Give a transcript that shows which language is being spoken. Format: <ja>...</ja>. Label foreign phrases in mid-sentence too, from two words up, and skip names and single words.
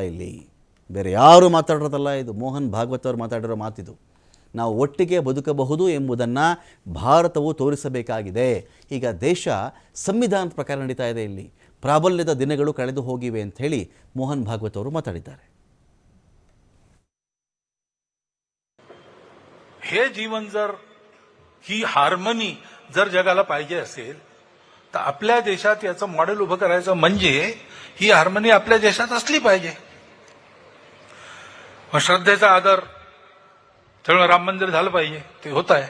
<kn>ಇಲ್ಲಿ ಬೇರೆ ಯಾರು ಮಾತಾಡೋದಲ್ಲ. ಇದು ಮೋಹನ್ ಭಾಗವತ್ ಅವರು ಮಾತಾಡಿರೋ ಮಾತಿದು. ನಾವು ಒಟ್ಟಿಗೆ ಬದುಕಬಹುದು ಎಂಬುದನ್ನು ಭಾರತವು ತೋರಿಸಬೇಕಾಗಿದೆ. ಈಗ ದೇಶ ಸಂವಿಧಾನದ ಪ್ರಕಾರ ನಡೀತಾ ಇದೆ. ಇಲ್ಲಿ ಪ್ರಾಬಲ್ಯದ ದಿನಗಳು ಕಳೆದು ಹೋಗಿವೆ ಅಂತ ಹೇಳಿ ಮೋಹನ್ ಭಾಗವತ್ ಅವರು ಮಾತಾಡಿದ್ದಾರೆ.</kn> <mr>हे जीवन जर ही हार्मनी जर जगाला पाहिजे असेल तर आपल्या देशात याचं मॉडेल उभं करायचं म्हणजे ही हार्मनी आपल्या देशात असली पाहिजे. श्रद्धेचा आदर त्यामुळे राम मंदिर झालं पाहिजे, ते होत आहे.</mr>